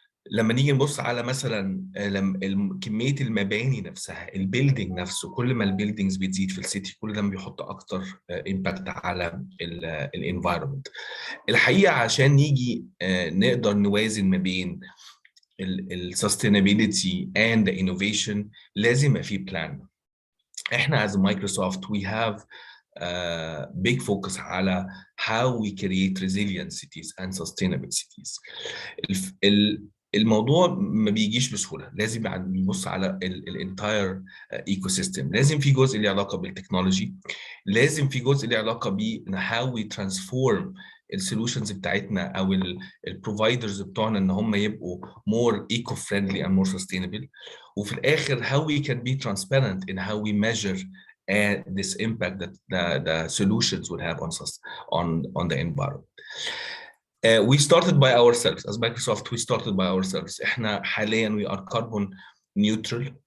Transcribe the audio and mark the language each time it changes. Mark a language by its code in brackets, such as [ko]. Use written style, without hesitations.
[ar] لما نيجي نبص على مثلا كميه المباني نفسها، البيلدينج نفسه، كل ما البيلدينجز بتزيد في السيتي كل ده بيحط اكتر امباكت على الانفايرمنت. الحقيقه عشان نيجي نقدر نوازن ما بين السستينابيلتي اند انوفيشن لازم يبقى في بلان. احنا [en] as Microsoft we have big focus [ar] على [en] how we create resilient cities and sustainable cities. [ar] الموضوع ما بيجيش بسهوله، لازم نبص على الانتاير ايكو سيستم. لازم في جزء له علاقه بالتكنولوجي، لازم في جزء له علاقه ب [en] how we transform [ar] السولوشنز بتاعتنا او البروفايدرز بتوعنا ان هم يبقوا [en] more eco friendly and more sustainable. [ar] وفي الاخر [en] how we can be transparent in how we measure this impact that the solutions would have on the environment. We started by ourselves as Microsoft. We started by ourselves. [ar] احنا حاليا [en] we are carbon neutral.